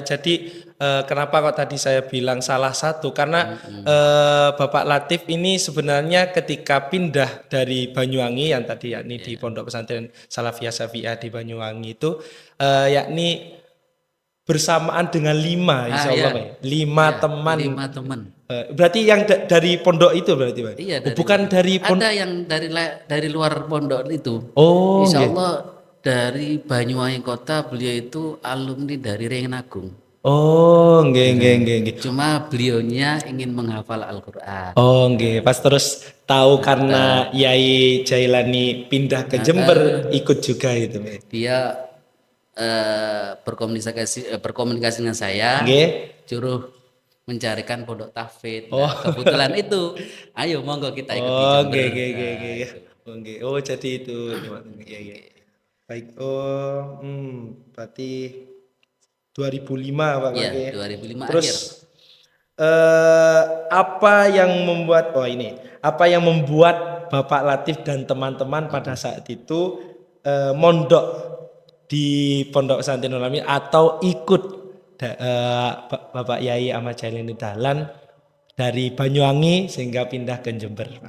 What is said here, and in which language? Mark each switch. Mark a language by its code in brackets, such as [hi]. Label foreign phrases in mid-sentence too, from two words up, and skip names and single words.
[id] Jadi kenapa kok tadi saya bilang salah satu karena Bapak Latif ini sebenarnya ketika pindah dari Banyuwangi yang tadi yakni di Pondok Pesantren Salafiyah Syafiyah di Banyuwangi itu yakni bersamaan dengan 5 [ar] insya Allah [id] Pak. 5 teman. 5 teman. Berarti yang dari pondok itu berarti Pak? Iya, Oh, bukan dari ada yang dari luar pondok itu. Oh, Insya nggih. Allah dari Banyuwangi Kota beliau itu alumni dari Rengagung. Oh, nggih, nggih, nggih, nggih. Cuma beliaunya ingin menghafal Al-Quran. Oh, nggih. Pas terus tahu karena Yai Jailani pindah ke Jember ikut juga itu Pak. Dia berkomunikasi dengan saya, Nggih. suruh mencarikan pondok tahfidz. Nah, kebetulan itu, ayo monggo kita ikut di Oh, Jember. nggih, nggih, nggih, Nah, nggih. itu. Oh, nggih. Oh, jadi itu. Iya, iya. Baik. Oh, berarti 2005 Pak Iya, Maki. 2005 Terus akhir. apa yang membuat apa yang membuat Bapak Latif dan teman-teman pada saat itu mondok di Pondok Pesantren Nurul Amin atau ikut Bapak Yai Ahmad Jailani Dahlan dari Banyuwangi sehingga pindah ke Jember Pak?